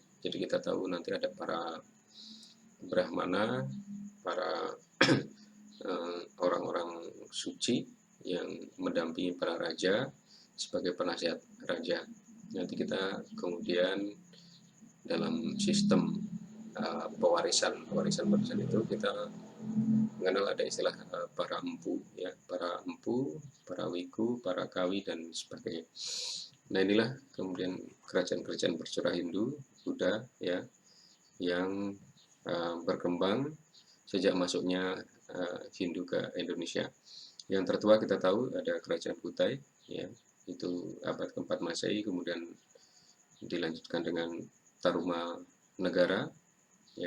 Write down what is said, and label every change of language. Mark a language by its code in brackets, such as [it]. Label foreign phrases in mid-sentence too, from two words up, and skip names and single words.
[id] Jadi kita tahu nanti ada para Brahmana, para orang-orang suci yang mendampingi para raja sebagai penasihat raja. Nanti kita kemudian dalam sistem pewarisan itu kita mengenal ada istilah para empu, ya, para empu, para wiku, para kawi, dan sebagainya. Nah, inilah kemudian kerajaan-kerajaan bercorak Hindu, Buddha, ya, yang berkembang sejak masuknya Hindu ke Indonesia. Yang tertua kita tahu ada kerajaan Kutai, ya, itu abad ke-4 Masehi, kemudian dilanjutkan dengan Taruma Negara, ya.